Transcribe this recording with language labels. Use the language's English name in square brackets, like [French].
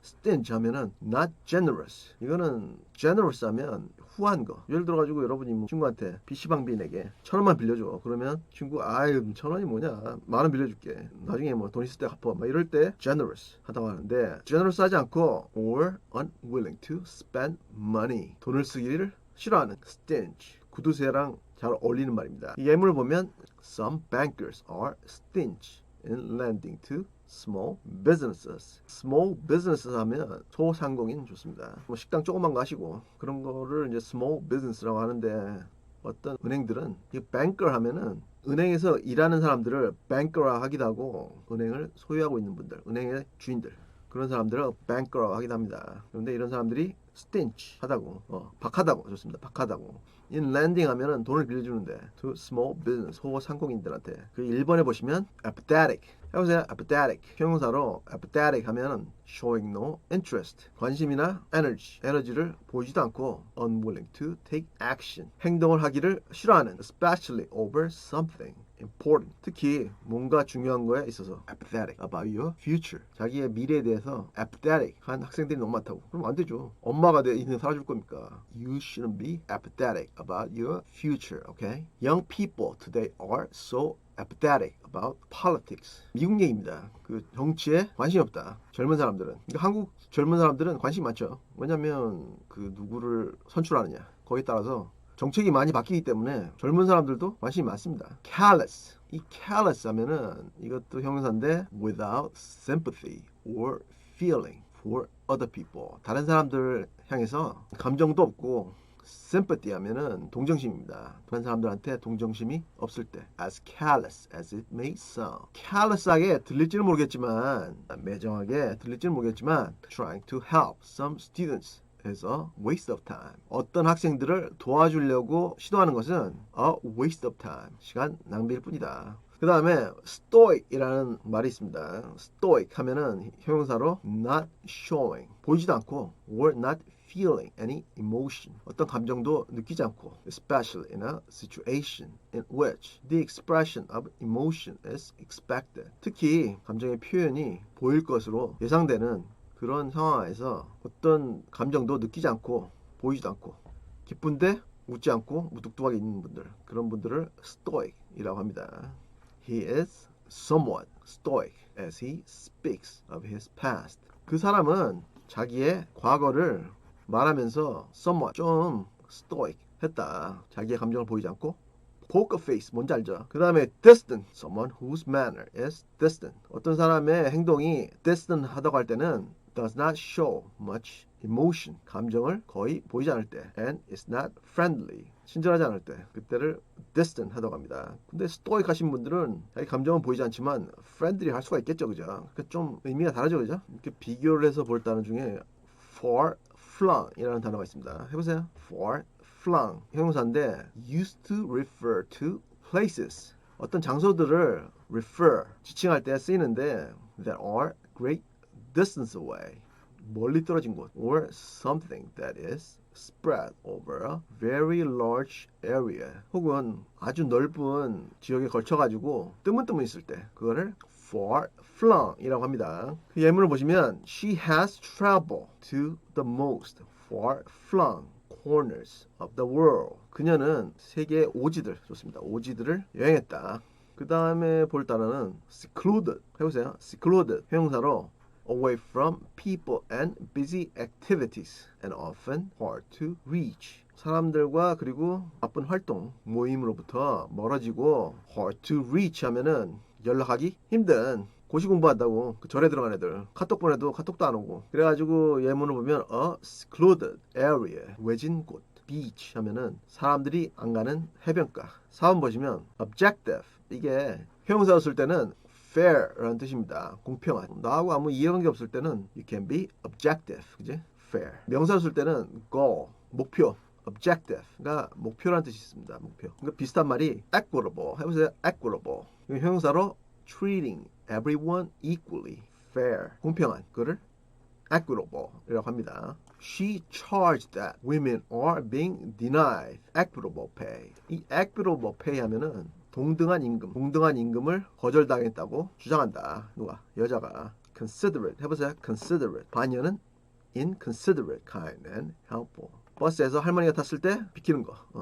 [Korean] stingy 하면은 [English] not generous [Korean] 이거는 generous 하면 후한 거 예를 들어가지고 여러분이 뭐 친구한테 PC방비 내게 1,000원만 빌려줘 그러면 친구 아유 1,000원이 뭐냐 만원 빌려줄게 나중에 뭐 돈 있을 때 갚아 막 이럴 때 generous 하다고 하는데 generous 하지 않고 [English] or unwilling to spend money [Korean] 돈을 쓰기를 싫어하는 stingy 구두쇠랑 잘 어울리는 말입니다. 이 예문을 보면 [English] Some bankers are stingy in lending to small businesses. [Korean] Small businesses 하면 소상공인 좋습니다. 뭐 식당 조그만 거 하시고 그런 거를 이제 small business라고 하는데 어떤 은행들은 이 banker 하면은 은행에서 일하는 사람들을 banker라 하기도 하고 은행을 소유하고 있는 분들, 은행의 주인들 그런 사람들을 banker라고 하기도 합니다. 그런데 이런 사람들이 stingy 하다고, 박하다고 좋습니다. 박하다고. [English] in lending [Korean] 하면은 돈을 빌려주는데 [English] to small business [Korean] 소상공인들한테 그 1번에 보시면 apathetic 해보세요. apathetic 형용사로 apathetic 하면 [English] showing no interest [Korean] 관심이나 에너지를 보이지도 않고 [English] unwilling to take action [Korean] 행동을 하기를 싫어하는 [English] especially over something important [Korean] 특히 뭔가 중요한 거에 있어서 [English] apathetic about your future [Korean] 자기의 미래에 대해서 apathetic 한 학생들이 너무 많다고 그럼 안 되죠. 엄마가 내 인생 살아줄 겁니까? [English] You shouldn't be apathetic about your future, okay? Young people today are so apathetic about politics. [Korean] 미국 얘기입니다. 그 정치에 관심이 없다. 젊은 사람들은. 그러니까 한국 젊은 사람들은 관심이 많죠. 왜냐면 그 누구를 선출하느냐. 거기에 따라서 정책이 많이 바뀌기 때문에 젊은 사람들도 관심이 많습니다. [English] callous. [Korean] 이 callous 하면은 이것도 형용사인데 [English] without sympathy or feeling for other people. [Korean] 다른 사람들 향해서 감정도 없고 sympathy 하면은 동정심입니다. 다른 사람들한테 동정심이 없을 때 [English] as callous as it may sound. [Korean] callous하게 들릴지는 모르겠지만 매정하게 들릴지는 모르겠지만 [English] trying to help some students is a waste of time. [Korean] 어떤 학생들을 도와주려고 시도하는 것은 [English] a waste of time. [Korean] 시간 낭비일 뿐이다. 그 다음에 stoic이라는 말이 있습니다. [English] stoic 하면은 [Korean] 형용사로 [English] not showing, [Korean] 보이지도 않고 [English] or not feeling any emotion, [Korean] 어떤 감정도 느끼지 않고 [English] especially in a situation in which the expression of emotion is expected. [Korean] 특히 감정의 표현이 보일 것으로 예상되는 그런 상황에서 어떤 감정도 느끼지 않고 보이지도 않고 기쁜데 웃지 않고 무뚝뚝하게 있는 분들, 그런 분들을 stoic이라고 합니다. [English] He is somewhat stoic as he speaks of his past. [Korean] 그 사람은 자기의 과거를 말하면서 somewhat 좀 stoic 했다. 자기의 감정을 보이지 않고 poker face 뭔지 알죠? [English] 그 다음에 distant, someone whose manner is distant. [Korean] 어떤 사람의 행동이 distant 하다고 할 때는 [English] does not show much emotion, [Korean] 감정을 거의 보이지 않을 때, [English] and is not friendly, [Korean] 친절하지 않을 때, 그때를 distant 하다고 합니다. 근데 stoic 하신 분들은 자기 감정은 보이지 않지만 friendly 할 수가 있겠죠, 그죠? 그러니까 좀 의미가 다르죠, 그죠? 이렇게 비교를 해서 볼 단어 중에 far flung이라는 단어가 있습니다. 해보세요. [English] far flung [Korean] 형용사인데 [English] used to refer to places, [Korean] 어떤 장소들을 [English] refer [Korean] 지칭할 때 쓰이는데 [English] that are great distance away, [Korean] 멀리 떨어진 곳, [English] or something that is spread over a very large area, [Korean] 혹은 아주 넓은 지역에 걸쳐가지고 뜨문뜨문 있을 때 [English] 그거를 far flung이라고 합니다. [Korean] 그 예문을 보시면 [English] she has traveled to the most far flung corners of the world. [Korean] 그녀는 세계의 오지들, 좋습니다. 오지들을 여행했다. 그 다음에 볼 단어는 secluded. 해보세요. [English] secluded [Korean] 형용사로 [English] away from people and busy activities and often hard to reach. [Korean] 사람들과 그리고 바쁜 활동, 모임으로부터 멀어지고 [English] hard to reach [Korean] 하면은 연락하기 힘든, 고시 공부한다고 그 절에 들어간 애들 카톡 보내도 카톡도 안 오고, 그래가지고 예문을 보면 [English] a secluded area, [Korean] 외진 곳. beach 하면은 사람들이 안 가는 해변가. 4번 보시면 objective, 이게 형용사로 쓸 때는 fair라는 뜻입니다. 공평한. 나하고 아무 이해관계 없을 때는 [English] you can be objective, [Korean] 그지? [English] fair. [Korean] 명사로 쓸 때는 goal, 목표. objective가 목표라는 뜻이 있습니다. 목표. 그러니까 비슷한 말이 equitable. 해보세요. equitable. 형용사로 [English] treating everyone equally, fair, [Korean] 공평한. 그거를 equitable이라고 합니다. [English] She charged that women are being denied equitable pay. [Korean] 이 [English] equitable pay [Korean] 하면은 동등한 임금, 동등한 임금을 거절당했다고 주장한다. 누가? 여자가. [English] considerate. [Korean] 해보세요. [English] considerate. [Korean] 반려는 [English] inconsiderate, kind and helpful. [Korean] 버스에서 할머니가 탔을 때 비키는 거.